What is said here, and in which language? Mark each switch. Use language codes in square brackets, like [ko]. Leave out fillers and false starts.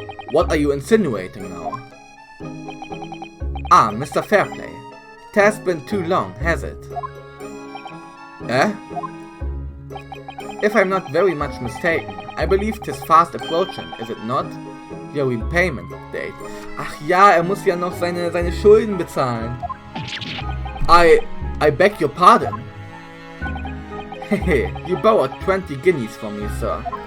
[en] What are you insinuating now? Ah, Mr. Fairplay. It has been too long, has it? Eh? If I'm not very much mistaken, I believe 'tis fast approaching, is it not? Your repayment date. [de] Ach ja, muss ja noch seine Schulden bezahlen. [en] I beg your pardon. Hehe, you borrowed 20 guineas from me, sir.